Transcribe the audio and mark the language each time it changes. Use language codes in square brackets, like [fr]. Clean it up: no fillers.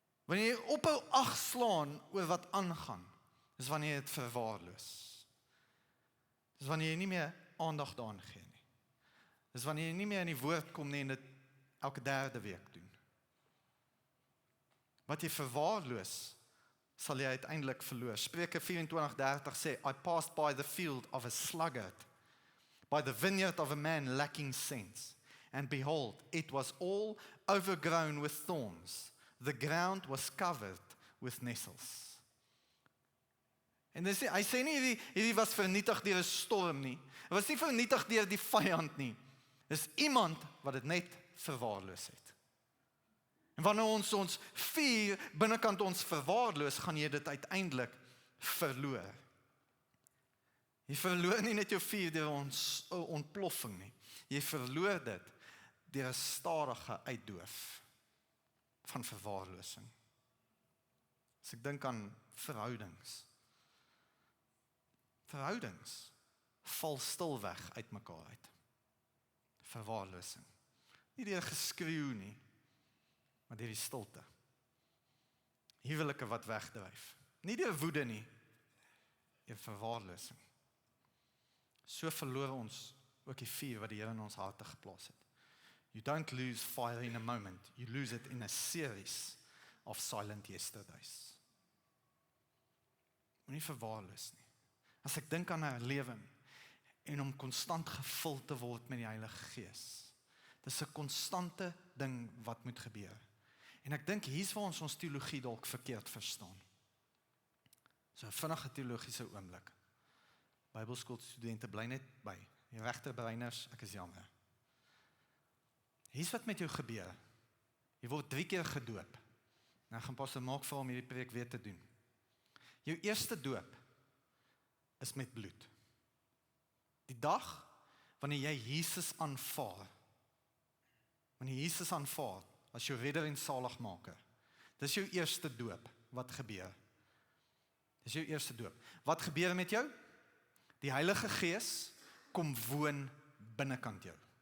[af] Wanneer jy ophou ag slaan oor wat aangaan, dis wanneer jy dit verwaarloos. Dis wanneer jy nie meer aandag daaraan gee nie. Dis wanneer jy nie meer in die woord kom nie en dit elke 3de week doen. Wat jy verwaarloos, sal jy uiteindelik verloor. Spreuke 24:30 sê, [en] I passed by the field of a sluggard, by the vineyard of a man lacking sense. And behold, it was all overgrown with thorns. The ground was covered with nettles. [af] En hy sê nie hierdie was vernietig deur 'n storm nie. Dit was nie vernietig deur die vyand nie. Dis iemand wat dit net verwaarloos het. En wanneer ons vuur binnekant ons verwaarloos, gaan jy dit uiteindelik verloor. Jy verloor nie net jou vuur deur ons ontploffing nie. Jy verloor dit deur 'n stadige uitdoof van verwaarlosing. As ek dink aan verhoudings val stilweg uit mekaar uit. Verwaarlosing. Nie deur geskreeu nie, maar deur die stilte. Huwelike wat wegdryf. Nie deur woede nie, deur verwaarlosing. So verloor ons ook die vuur wat die Here in ons harte geplaas het. [en] You don't lose fire in a moment, you lose it in a series of silent yesterdays. [af] Moenie verwaarloos nie. As ek dink aan 'n lewe en om konstant gevul te word met die Heilige Gees, dis 'n konstante ding wat moet gebeur. En ek dink hier's waar ons teologie dalk verkeerd verstaan. So 'n vinnige teologiese oomblik. Bybelskoolstudente bly net by. Die regterbreiners, ek is jammer. Hier's wat met jou gebeur. Jy word 3 keer gedoop. Nou gaan Pastor Mark vir hom hierdie preek weer te doen. Jou eerste doop is met bloed. Die dag wanneer jy Jesus aanvaar. Wanneer Jesus aanvaar as jou redder en saligmaker. Dis jou eerste doop wat gebeur. Dis jou eerste doop. Wat gebeur met jou? Die Heilige Gees kom woon binnekant jou.